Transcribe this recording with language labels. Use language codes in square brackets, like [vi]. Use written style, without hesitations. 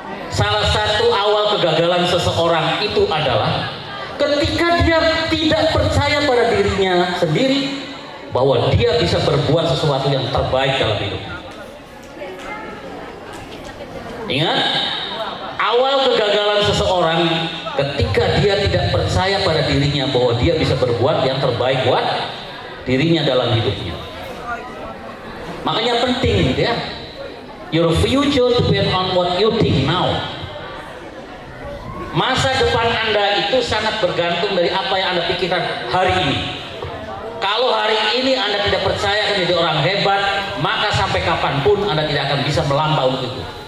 [id] Salah satu awal kegagalan seseorang itu adalah ketika dia tidak percaya pada dirinya sendiri bahwa dia bisa berbuat sesuatu yang terbaik dalam hidup. Ingat, awal kegagalan seseorang ketika dia tidak percaya pada dirinya bahwa dia bisa berbuat yang terbaik buat dirinya dalam hidupnya. Makanya penting gitu ya. [en] Your future depends on what you think now. [id] Masa depan Anda itu sangat bergantung dari apa yang Anda pikirkan hari ini. Kalau hari ini Anda tidak percaya akan jadi orang hebat, maka sampai kapanpun Anda tidak akan bisa melampaui itu.